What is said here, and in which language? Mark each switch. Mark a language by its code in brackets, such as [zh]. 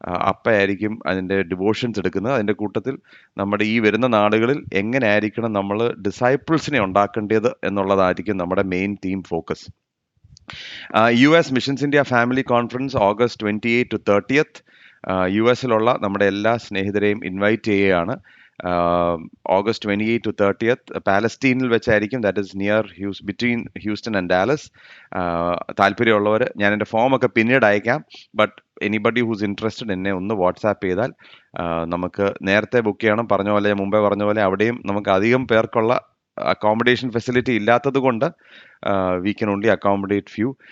[ml] അപ്പയായിരിക്കും അതിൻ്റെ ഡിവോഷൻസ് എടുക്കുന്നത്. അതിൻ്റെ കൂട്ടത്തിൽ നമ്മുടെ ഈ വരുന്ന നാളുകളിൽ എങ്ങനെ ആയിരിക്കണം നമ്മൾ ഡിസൈപ്പിൾസിനെ ഉണ്ടാക്കേണ്ടത് എന്നുള്ളതായിരിക്കും നമ്മുടെ main theme focus. US missions India family conference August 28 to 30th. US-ലുള്ള നമ്മുടെ എല്ലാ സ്നേഹിതരെയും ഇൻവൈറ്റ് ചെയ്യുകയാണ്. August 28 to 30th പാലസ്റ്റീനിൽ വെച്ചായിരിക്കും. [en] That is between Houston and Dallas. [ml] താല്പര്യമുള്ളവർ, ഞാൻ എൻ്റെ ഫോമൊക്കെ പിന്നീട് അയക്കാം. [en] but anybody who's interested [ml] എന്നെ ഒന്ന് വാട്സാപ്പ് ചെയ്താൽ നമുക്ക് നേരത്തെ ബുക്ക് ചെയ്യണം. പറഞ്ഞ പോലെ, മുമ്പേ പറഞ്ഞ പോലെ, അവിടെയും നമുക്ക് അധികം പേർക്കുള്ള അക്കോമഡേഷൻ ഫെസിലിറ്റി ഇല്ലാത്തത് കൊണ്ട് [en] We can only accommodate few.